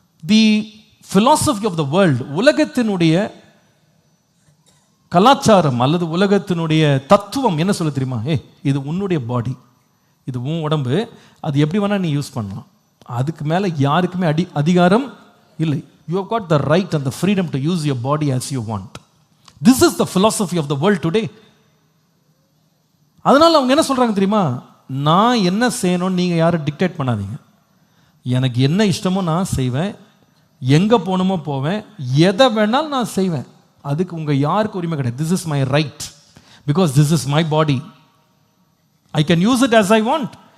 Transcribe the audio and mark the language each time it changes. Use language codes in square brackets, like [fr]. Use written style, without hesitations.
[en] the philosophy of the world, [ta] உலகத்தினுடைய கலாச்சாரம் அல்லது உலகத்தினுடைய தத்துவம் என்ன சொல்ல தெரியுமா? இது உன்னுடைய பாடி, இது உன் உடம்பு, அது எப்படி வேணா நீ யூஸ் பண்ணலாம், அதுக்கு மேல யாருக்குமே அதிகாரம் இல்லை. [en] You have got the right and the freedom to use your body as you want. This is the philosophy of the world today. [ta] அதனால அவங்க என்ன சொல்றாங்க தெரியுமா? நான் என்ன செய்யணும் நீங்க யாரும் டிக்டேட் பண்ணாதீங்க. எனக்கு என்ன இஷ்டமோ நான் செய்வேன், எங்க போகணுமோ போவேன், எதை வேணாலும் நான் செய்வேன், அதுக்கு உங்க யாருக்கு உரிமை கிடையாது. [en] This is my right because this is my body. I can use it as I want.